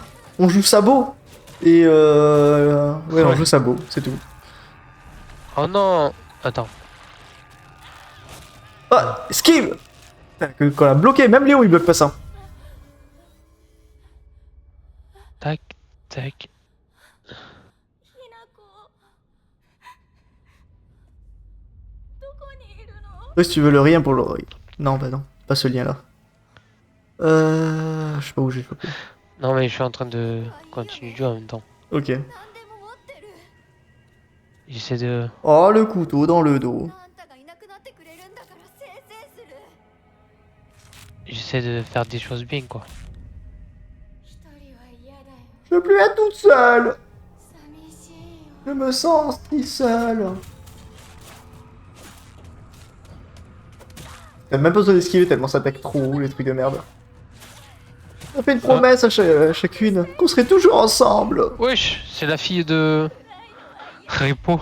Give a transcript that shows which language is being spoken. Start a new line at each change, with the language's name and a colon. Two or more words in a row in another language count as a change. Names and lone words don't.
French: On joue sabot. Et Ouais, on Ouais. joue sabot, c'est tout. Oh non. Attends. Ah, esquive. Putain, qu'on a bloqué, même Léo il bloque pas ça. Tac, tac.
Japanese: ひなこどこにいるの
French: Ouais, si tu veux le rien pour le... Non, bah non, pas ce lien là. Je sais pas où j'ai chopé. Non mais je suis en train de continuer de jouer en même temps. Ok.
Japanese: 何でも持ってる
French: J'essaie de... Oh, le couteau dans le dos.
Japanese: あんたがいなくなってくれるんだからせいせいする
French: J'essaie de faire des choses bien quoi.
Japanese: 一人は嫌だよ
French: Je veux plus être toute seule.
Japanese: 寂しいよ
French: Je me sens si seule. T'as même pas besoin d'esquiver tellement ça attaque trop haut, les trucs de merde. On a fait une promesse à chacune qu'on serait toujours ensemble. Wesh, c'est la fille de... Repo.